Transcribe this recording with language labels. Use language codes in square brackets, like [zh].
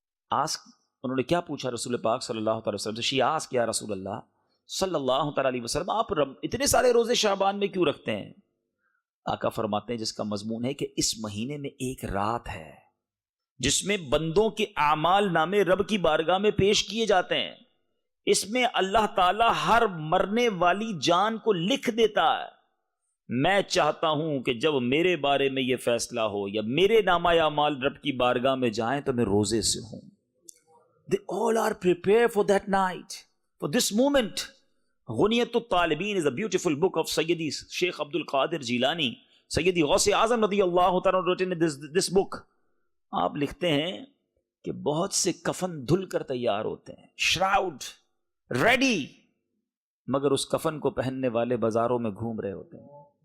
[ur] انہوں نے کیا پوچھا رسول پاک صلی اللہ تعالی وسلم سے؟ [en] she ask [ur] یا رسول اللہ صلی اللہ تعالی علیہ وسلم آپ اتنے سارے روزے شعبان میں کیوں رکھتے ہیں؟ آقا فرماتے ہیں جس کا مضمون ہے کہ اس مہینے میں ایک رات ہے جس میں بندوں کے اعمال نامے رب کی بارگاہ میں پیش کیے جاتے ہیں. اس میں اللہ تعالی ہر مرنے والی جان کو لکھ دیتا ہے. میں چاہتا ہوں کہ جب میرے بارے میں یہ فیصلہ ہو یا میرے نامہ اعمال رب کی بارگاہ میں جائیں تو میں روزے سے ہوں. [en] They all are prepared for that night, for this moment. غنیت الطالبین is a beautiful book of سیدی شیخ عبد القادر جیلانی, سیدی غوث اعظم رضی اللہ تعالیٰ written in this book. [ur] آپ لکھتے ہیں کہ بہت سے کفن دھل کر تیار ہوتے ہیں, [en] shroud ready, [ur] مگر اس کفن کو پہننے والے بازاروں میں گھوم رہے ہوتے ہیں.